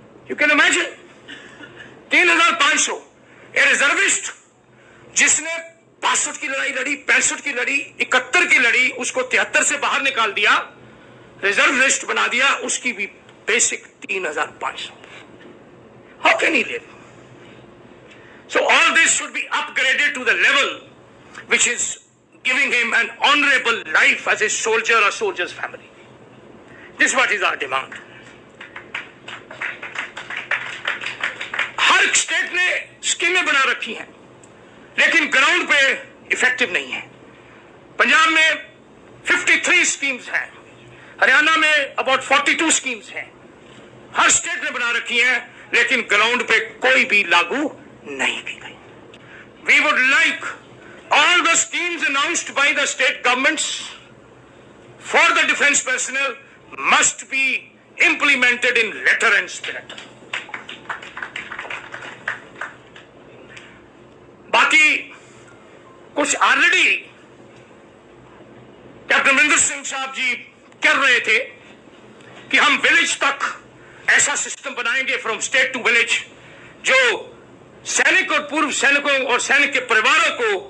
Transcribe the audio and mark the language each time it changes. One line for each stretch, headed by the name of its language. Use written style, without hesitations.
English: You can imagine 3,500। A reservist
Hindi: जिसने 62 की लड़ाई लड़ी, 65 की लड़ी, 71 की लड़ी, उसको 73 से बाहर निकाल दिया, रिजर्व लिस्ट बना दिया, उसकी भी basic 3500.
English: How can he live? So all this should be upgraded to the level which is giving him an honorable life as a soldier or soldier's family. This is what is our demand.
Hindi: हर state ने स्कीमें बना रखी हैं, लेकिन ground पे effective नहीं है. पंजाब में 53 स्कीम्स हैं, हरियाणा में अबाउट 42 स्कीम्स हैं. हर स्टेट ने बना रखी हैं, लेकिन ग्राउंड पे कोई भी लागू नहीं की गई.
English: We would like all the schemes announced by the state governments for the defense personnel must be implemented in letter and spirit.
Hindi: बाकी कुछ ऑलरेडी कैप्टन अमरिंदर सिंह साहब जी कर रहे थे कि हम विलेज तक ऐसा सिस्टम बनाएंगे
English: from state to village,
Hindi: जो सैनिक और पूर्व सैनिकों और सैनिक के परिवारों को